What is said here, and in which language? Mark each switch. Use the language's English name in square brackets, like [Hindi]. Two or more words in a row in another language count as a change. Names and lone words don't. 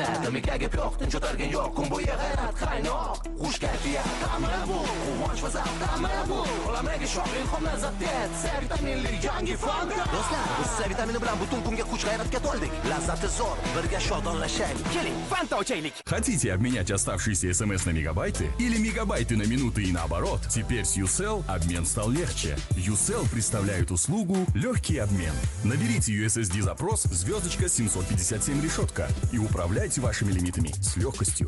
[Uzbek] Mikaga yo'q, tinchotargan yo'q. Kun bo'yi g'ayrat qaynoq. Xush kayfiyat ta'mi bu. Quvonch va zavq ta'mi bu. Olamdagi shoh ilhom lazzat C vitaminli yangi Fanta. Do'stlar, biz C vitamini bilan butun kunga kuch g'ayratga to'ldik. Lazzati zo'r. Birga shodonlashaylik. Keling, Fanta ochaylik. [Russian] Хотите обменять оставшиеся смс на мегабайты или мегабайты на минуты и наоборот? Теперь с UCell обмен стал легче. UCell представляет услугу «Легкий обмен». Наберите USSD-запрос *757 решетка и управляйте вашими лимитами с легкостью.